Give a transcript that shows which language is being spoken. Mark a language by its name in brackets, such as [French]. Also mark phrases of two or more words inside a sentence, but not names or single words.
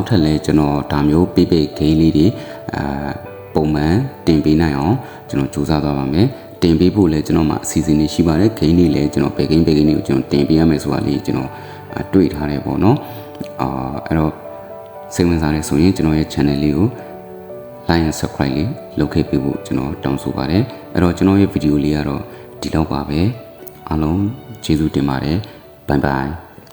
[Burmese] ထပ်လည်းကျွန်တော်ဒါမျိုးပေးဂိမ်းလေးတွေပုံမှန်တင်ပေးနိုင်အောင်ကျွန်တော်စူးစမ်းသွားပါမယ်တင်ပေးဖို့လည်းကျွန်တော်မှာအစီအစဉ်တွေရှိပါတယ်ဂိမ်းတွေလည်းကျွန်တော်ဘယ်ဂိမ်းတွေကိုကျွန်တော်တင်ပေးရမယ်ဆိုတာလေးကျွန်တော်တွေ့ထားတယ်ပေါ့နော်အဲ့တော့စိတ်ဝင်စားတယ်ဆိုရင်ကျွန်တော်ရဲ့ channel လေးကို [English] like and subscribe [Burmese] လေးလုပ်ခဲ့ပေးဖို့ကျွန်တော်တောင်းဆိုပါတယ်အဲ့တော့ကျွန်တော်ရဲ့ဗီဒီယိုလေးကတော့ဒီလောက်ပါပဲအားလုံးကျေးဇူးတင်ပါတယ် [English] bye bye